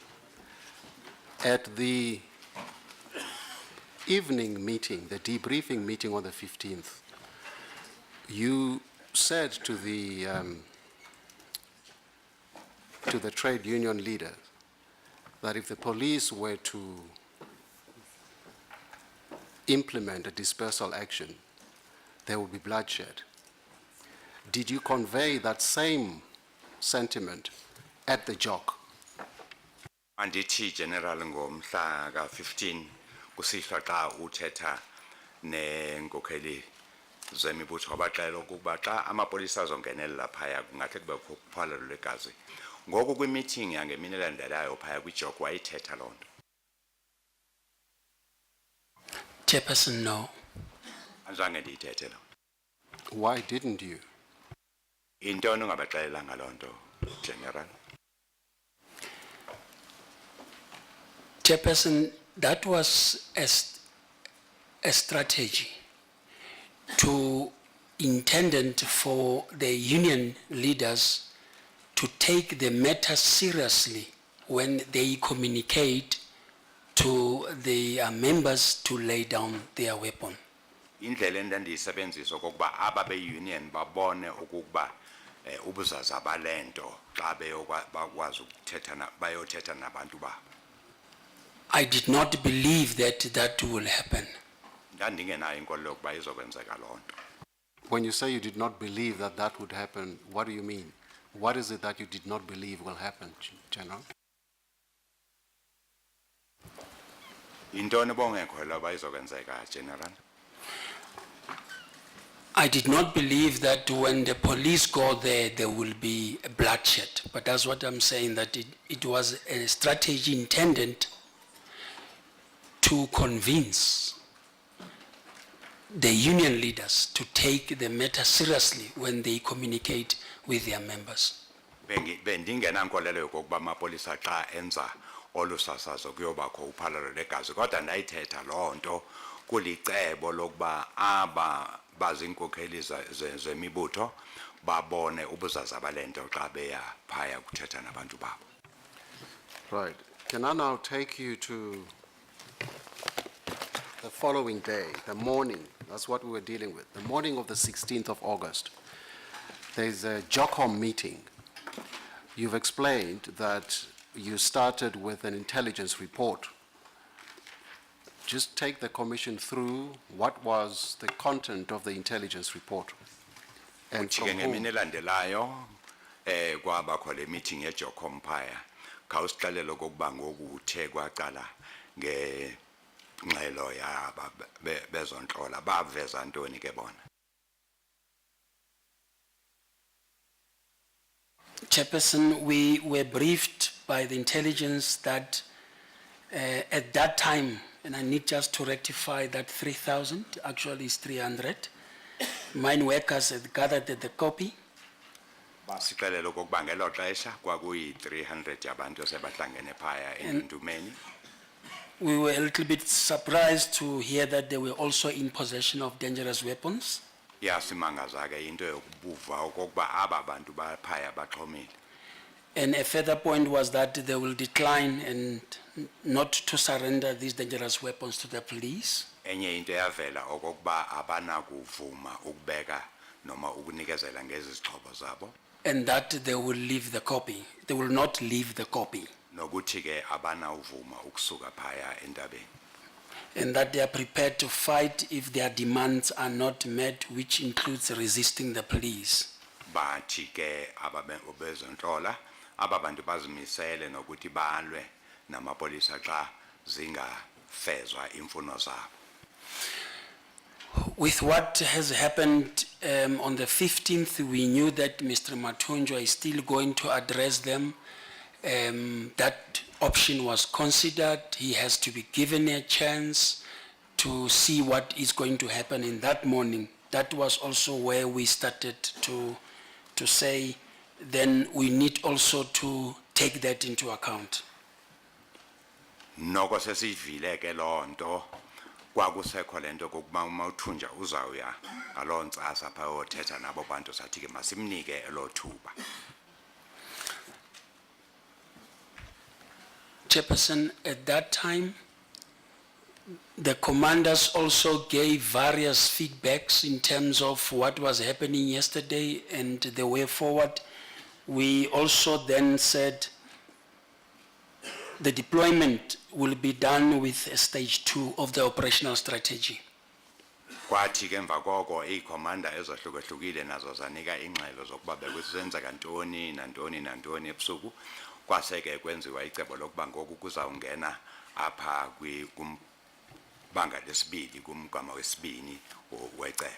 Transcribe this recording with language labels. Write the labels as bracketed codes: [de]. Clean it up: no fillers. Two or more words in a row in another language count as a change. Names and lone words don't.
[en] At the evening meeting, the debriefing meeting on the 15th, you said to the trade union leader that if the police were to implement a dispersal action, there would be bloodshed. Did you convey that same sentiment at the JOC? [xh] Andithi General ngomhla ka 15 kusihla xa uthetha nenkokheli zemibutho abaxela ukuba xa amapolisa azongenelela phaya kungathi kube kuphalalo legazi. Ngoku kwi-meeting yangemini elandelayo phaya kwi-JOC wayithetha loo nto. [en] Chairperson, no. [xh] Anzange ndiyithethe loo nto. [en] Why didn't you? [xh] Intoni ungabaxelela ngaloo nto, General? [en] Chairperson, that was a strategy intended for the union leaders to take the matter seriously when they communicate to the members to lay down their weapon. [xh] Indlela endandiyisebenzisa okokuba aba be-union babone ukuba ubuzaza balento xa bakwazi ukuthetha bayothetha nabantu babo. [en] I did not believe that will happen. [xh] Ndandingenayo inkolelo yokuba izokwenzeka loo nto. [en] When you say you did not believe that that would happen, what do you mean? What is it that you did not believe will happen, General? [xh] Intoni bongekholwa uba izokwenzeka, General? [en] I did not believe that when the police go there will be a bloodshed. But that's what I'm saying, that it was a strategy intended to convince the union leaders to take the matter seriously when they communicate with their members. [xh] Bendingenankolelo yokokuba amapolisa xa enza olu sasazo kuyobakho uphalalo legazi, kodwa ndayithetha loo nto kulicebo lokuba aba bazinkokheli zemibutho babone ubuzaza balento xa beya phaya kuthetha nabantu babo. [en] Right. Can I now take you to the following day, the morning? That's what we were dealing with. The morning of the 16th of August. There's a JOCOM meeting. You've explained that you started with an intelligence report. Just take the commission through what was the content of the intelligence report. And from Chike whom? [xh] ngemini elandelayo kwabakho le meeting eJOCOM phaya khawusixelele okokuba ngoku uthe kwaqala ngengxelo yaba bezontlola baveza ntoni ke bona. [en] Chairperson, we were briefed by the intelligence that at that time, and I need just to rectify that 3,000, actually it's 300, mine workers had gathered the copy. [xh] Basixelele okokuba ngelo xesha kwakuyi 300 yabantu sebahlangene phaya endumeni. [en] We were a little bit surprised to hear that they were also in possession of dangerous weapons. [xh] Yasimangaza ke into yokubuva okokuba aba bantu baphaya baxhomile. [en] And a further point was that they will decline and not to surrender these dangerous weapons to the police. [xh] Enye into yavela okokuba abanakuvuma ukubeka noma ukunikezela ngezi zixhobo zabo. [en] And that they will leave the copy. They will not leave the copy. [xh] Nokuthi ke abanawuvuma ukusuka phaya entabeni. [en] and that they are prepared to fight if their demands are not met, which includes resisting the police. [xh] bathi ke ababezontlola aba bantu bazimisele nokuthi balwe namapolisa xa zingafezwa imfuno zabo. [en] With what has happened on the 15th, we knew that Mr. Matuna is still going to address them. That option was considered. He has to be given a chance to see what is going to happen in that morning. That was also where we started to say, then we need also to take that into account. [xh] Noko sesivile ke lonto kwakusekho lento kokuba uMathunja uzawuya ngaloo ntsasa pha yothetha nabo bantu sathi ke masimnike elo thuba. [en] Chairperson, at that time, the commanders also gave various feedbacks in terms of what was happening yesterday and the way forward. We also then said the deployment will be done with a stage 2 of the operational strategy. [xh] Kwathi ke emva koko iikhomanda ezahlukehlukile nazo zanika ingxelo zokuba bekusenzeka ntoni nantoni nantoni ebusuku kwaseke kwenziwa icebo lokuba ngoku kuzawungena apha kumbanga lesibili kumgama wesibini wecebo.